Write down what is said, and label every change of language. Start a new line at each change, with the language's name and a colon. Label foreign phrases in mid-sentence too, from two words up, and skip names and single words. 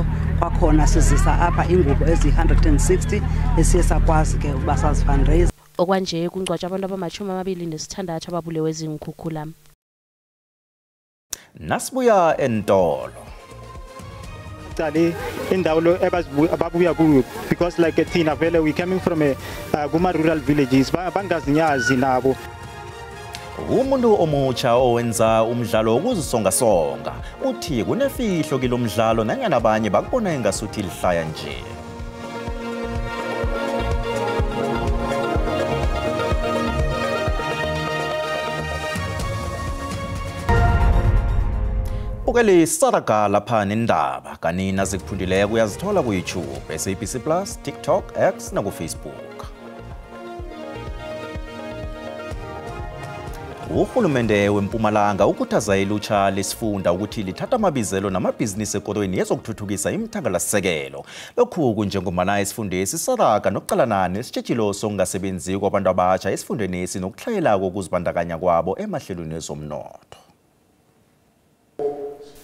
Xhosa: Kwakhona sizisa apha ingubo eziyi-160 esiye sakwazi ke ukuba sazi-fundraise.
Zulu: Okwanje kungcwatshwa abantu abama-26 ababulewe zinkhukhula.
South Ndebele: Nasibuya entolo.
Zulu: Indawo lo ababuya kuyo
English: because like
Zulu: thina vele
English: we coming from
Zulu: kuma rural villages bangazinyazi nabo.
South Ndebele: Umuntu omutsha owenza umdlalo wokuzisonga-songa uthi kunefihlo kilo mdlalo nanyana abanye bakubona engasuthi lihlaya nje. Ukele saraga lapha nendaba kanina zikuphundileko uyazithola ku YouTube, SABC Plus, TikTok, X na ku Facebook. Uhulumende weMpumalanga ukhuthaza ilutsha lesifunda ukuthi lithatha amabizelo namabhizinisi ekorweni yezokuthuthukisa imithangalasisekelo. Lokhu kunjengomana isifundesi saraga nokuqalana nesitshijilo songasebenzi kwabantu abatsha esifundeni sinokuhlayela kokuzibandakanya kwabo emahlelweni ezomnotho.